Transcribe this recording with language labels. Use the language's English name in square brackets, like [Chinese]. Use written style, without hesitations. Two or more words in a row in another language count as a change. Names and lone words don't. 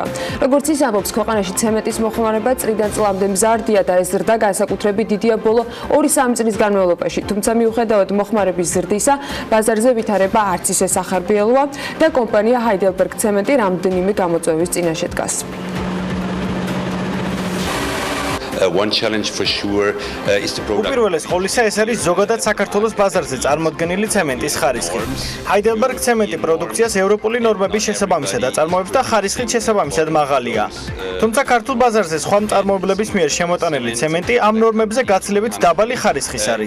[Georgian] როგორც ის ამბობს, ქვეყანაში ცემენტის მოხმარება წლიდან წლამდე მზარდია და ეს ზრდა განსაკუთრებით დიდია ბოლო 2-3 წლის განმავლობაში. თუმცა მიუხედავად მოხმარების ზრდისა, ბაზარზე ვითარება არც ისე სახარბიელოა და კომპანია ჰაიდელბერგ ცემენტი რამდენიმე გამოწვევის წინაშე დგას. [English] One challenge for sure is the program. [Georgian] უპირველეს ყოვლისა ეს არის ზოგადად საქართველოს ბაზარზე წარმოდგენილი ცემენტის ხარისხი. Heidelberg ცემენტი პროდუქციას ევროპული ნორმების შესაბამისად აწარმოებს და ხარისხით შესაბამისად მაღალია. თუმცა ქართულ ბაზარზე სხვა მწარმოებლების მიერ შემოტანილი ცემენტი ამ ნორმებზე გაცილებით დაბალი ხარისხის არის.